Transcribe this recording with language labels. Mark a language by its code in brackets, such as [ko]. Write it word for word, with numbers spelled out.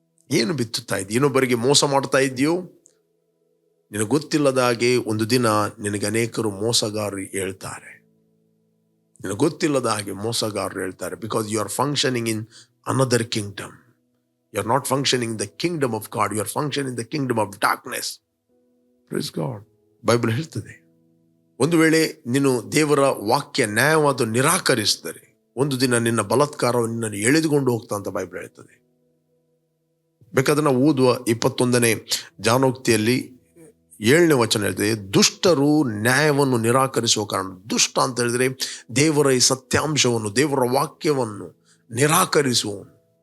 [kn] ಏನು ಬಿತ್ತುತ್ತಾ ಇದೆಯೋ? ಇನ್ನೊಬ್ಬರಿಗೆ ಮೋಸ ಮಾಡ್ತಾ ಇದೆಯೋ? ನಿನಗೆ ಗೊತ್ತಿಲ್ಲದ ಹಾಗೆ ಒಂದು ದಿನ ನಿನಗೆ ಅನೇಕರು ಮೋಸಗಾರರು ಹೇಳ್ತಾರೆ, ನಿನಗೆ ಗೊತ್ತಿಲ್ಲದ ಹಾಗೆ ಮೋಸಗಾರರು ಹೇಳ್ತಾರೆ. [en] Because you are functioning in another kingdom. You are not functioning in the kingdom of God, you are functioning in the kingdom of darkness. Praise God. [kn] Bible ಹೇಳ್ತದೆ, ಒಂದು ವೇಳೆ ನೀನು ದೇವರ ವಾಕ್ಯ ನ್ಯಾಯವಾದ ನಿರಾಕರಿಸಿದರೆ ಒಂದು ದಿನ ನಿನ್ನ ಬಲಾತ್ಕಾರವನ್ನು ನಿನ್ನನ್ನು ಎಳೆದುಕೊಂಡು ಹೋಗ್ತಾ ಅಂತ ಬೈಬಲ್ ಹೇಳ್ತದೆ. ಬೇಕಾದ್ರೆ ನಾವು ಓದುವ ಇಪ್ಪತ್ತೊಂದನೇ ಜಾನೋಕ್ತಿಯಲ್ಲಿ ಏಳನೇ ವಚನ ಹೇಳ್ತದೆ, ದುಷ್ಟರು ನ್ಯಾಯವನ್ನು ನಿರಾಕರಿಸುವ ಕಾರಣ, ದುಷ್ಟ ಅಂತ ಹೇಳಿದರೆ ದೇವರ ಈ ಸತ್ಯಾಂಶವನ್ನು, ದೇವರ ವಾಕ್ಯವನ್ನು ನಿರಾಕರಿಸುವನು.